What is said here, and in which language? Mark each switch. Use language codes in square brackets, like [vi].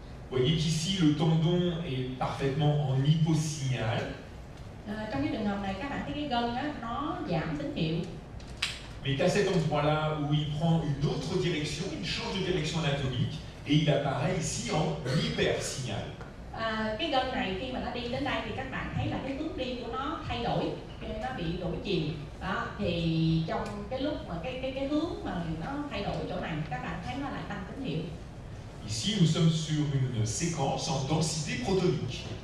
[fr] Vous voyez qu'ici le tendon est parfaitement en hyposignal. [vi] Trong cái trường hợp này các bạn thấy cái gân á, nó giảm tín hiệu. [fr] Mais qu'à cet endroit-là où il prend une autre direction, il change de direction anatomique et il apparaît ici en hypersignal. [vi] Cái gân này khi mà nó đi đến đây thì các bạn thấy là cái hướng đi của nó thay đổi, nó bị đổi chiều. Đó, thì trong cái lúc mà cái hướng mà nó thay đổi chỗ này, các bạn thấy nó lại tăng tín hiệu. [fr] Ici, nous sommes sur une séquence en densité protonique.